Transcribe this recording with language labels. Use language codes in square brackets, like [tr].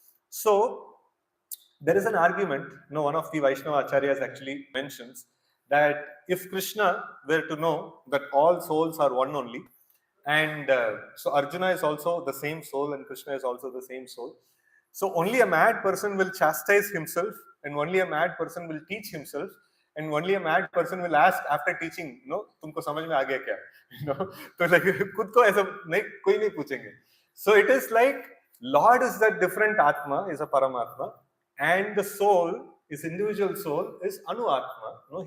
[en] So there is an argument. One of the Vaishnava acharyas actually mentions that if Krishna were to know that all souls are one only, and so Arjuna is also the same soul, and Krishna is also the same soul. So only a mad person will chastise himself, and only a mad person will teach himself, and only a mad person will ask after teaching, [hi] तुमको समझ में आ गया क्या? तो like खुद को ऐसा नहीं कोई नहीं पूछेंगे. [en] So it is like Lord is that different Atma, is a Paramatma, and the soul, his individual soul, is Anuatma.